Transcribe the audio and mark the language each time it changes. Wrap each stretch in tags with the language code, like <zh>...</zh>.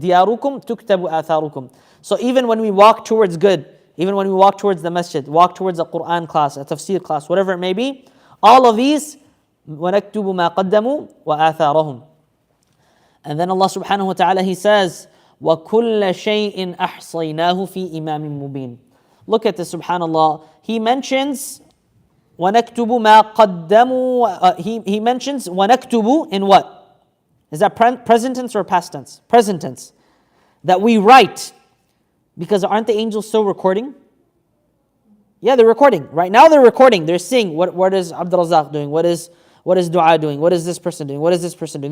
<ar>Diyarukum tuktabu atharukum.</ar> <en>So even when we walk towards good, even when we walk towards the masjid, walk towards a Quran class, a tafsir class, whatever it may be, all of these,</en> <ar>وَنَكْتُبُ مَا قَدَّمُوا وَآثَارَهُمْ.</ar> <en>And then Allah subhanahu wa ta'ala, He says,</en> <ar>وَكُلَّ شَيْءٍ أَحْصَيْنَاهُ فِي إِمَامٍ مُبِينٍ.</ar> <en>Look at this, subhanallah. He mentions</en> <ar>وَنَكْتُبُ مَا قَدَّمُوا.</ar> <en>He mentions وَنَكْتُبُ in what? Is that present tense or past tense? Present tense. That we write. Because aren't the angels still recording? Yeah, they're recording. Right now they're recording. They're seeing what is AbdulRazzak doing? What is Dua doing? What is this person doing? What is this person doing?</en>